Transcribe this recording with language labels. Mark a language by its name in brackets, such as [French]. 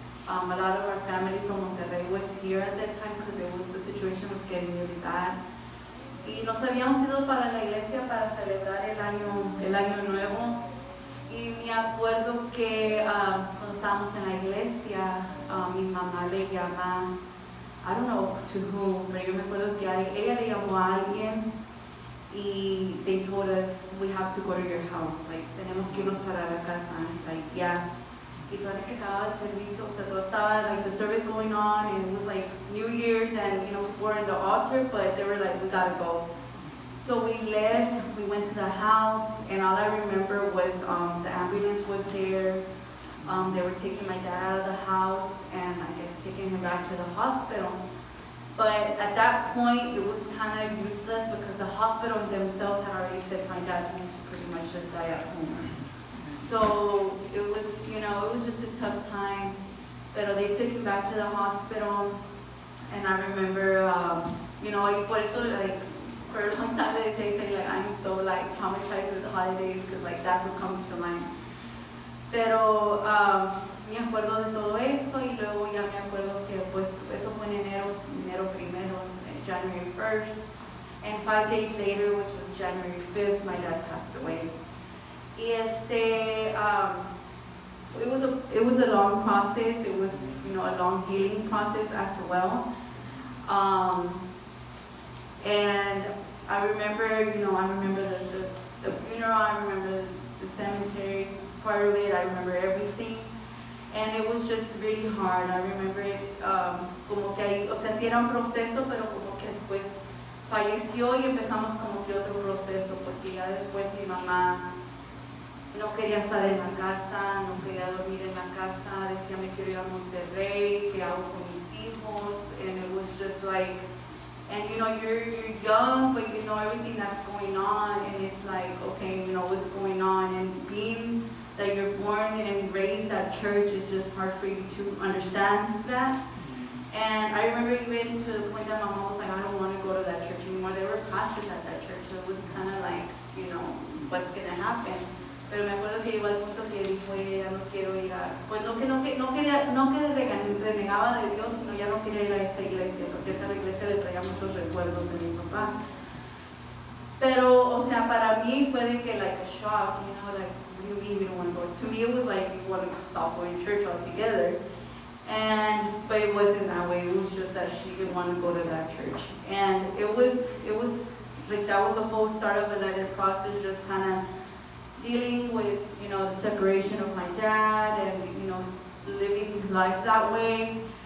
[English] A lot of our family from Monterrey was here at that time because the situation was getting really bad. [Spanish] Y nos habíamos ido para la iglesia para celebrar el año nuevo. Y me acuerdo que cuando estábamos en la iglesia, mi mamá le llama, [English] I don't know to whom, [Spanish] pero yo me acuerdo que ella le llamó a alguien y [English] they told us, we have to go to your house, [Spanish] like, tenemos que irnos para la casa, like, yeah. Y todavía se acababa el servicio, o sea, todo estaba, [English] like, the service going on, and it was like New Year's, and people were in the altar, but they were like, we gotta go. So we left, we went to the house, and all I remember was the ambulance was there. They were taking my dad out of the house and I guess taking him back to the hospital. But at that point, it was kind of useless because the hospital themselves had already said my dad needed to pretty much just die at home. So it was, it was just a tough time. But they took him back to the hospital, and I remember, [Spanish] y por eso, [English] like, for a long time they say like, I'm so like traumatized with the holidays because like that's what comes to mind. [Spanish] Pero me acuerdo de todo eso, y luego ya me acuerdo que pues eso fue en enero primero, [English] January 1st, and 5 days later, which was January 5th, my dad passed away. Y it was a long process. It was a long healing process as well. And I remember the funeral. I remember the cemetery part of it. I remember everything, and it was just really hard. I remember it [Spanish] como que ahí, o sea, sí era un proceso, pero como que después falleció y empezamos como que otro proceso, porque ya después mi mamá no quería estar en la casa, no quería dormir en la casa, decía me quiero ir a Monterrey, ¿qué hago con mis hijos? [English] And it was just like, and you're young, but you know everything that's going on, and it's like, okay, what's going on, and being that you're born and raised at church is just hard for you to understand that. And I remember even to the point that my mom was like, I don't want to go to that church anymore. There were pastors at that church, so it was kind of like, what's going to happen? [Spanish] Pero me acuerdo que llegó al punto que dijo, ya no quiero ir a, pues no que renegaba de Dios, sino ya no quería ir a esa iglesia, porque esa iglesia le traía muchos recuerdos de mi papá. Pero, o sea, para mí fue de que, [English] like, a shock, like, what do you mean you don't want to go? To me, it was like, you want to stop going to church altogether. But it wasn't that way. It was just that she didn't want to go to that church. And it was like that was a whole start of another process, just kind of dealing with, the separation of my dad and, living life that way.